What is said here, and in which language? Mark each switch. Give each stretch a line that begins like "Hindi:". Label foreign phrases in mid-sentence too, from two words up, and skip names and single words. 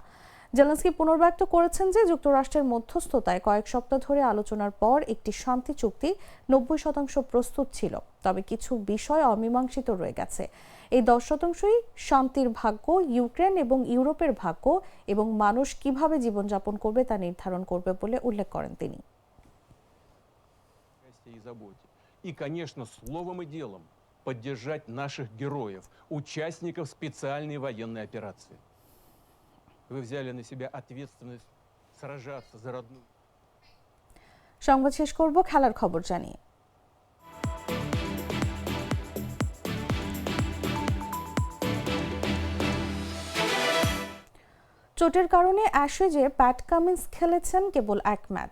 Bangla: জেলেনস্কি পুনর্ব্যক্ত করেছেন যে যুক্তরাষ্ট্রের মধ্যস্থতায় কয়েক সপ্তাহ ধরে আলোচনার পর একটি শান্তি চুক্তি 90% প্রস্তুত ছিল, তবে কিছু বিষয় অমীমাংসিত রয়ে গেছে। এই 10%ই শান্তির ভাগ্য, ইউক্রেন এবং ইউরোপের ভাগ্য এবং মানুষ কিভাবে জীবনযাপন করবে তা নির্ধারণ করবে বলে উল্লেখ করেন তিনি।
Russian: и, конечно, словом и делом поддержать наших героев, участников специальной военной операции. Вы взяли на себя ответственность сражаться за родную.
Bangla: সংবাদ শেষ করব খেলার খবর জানিয়ে। চোটের কারণে অ্যাশেজে প্যাট কামিন্স খেলেছেন কেবল এক ম্যাচ।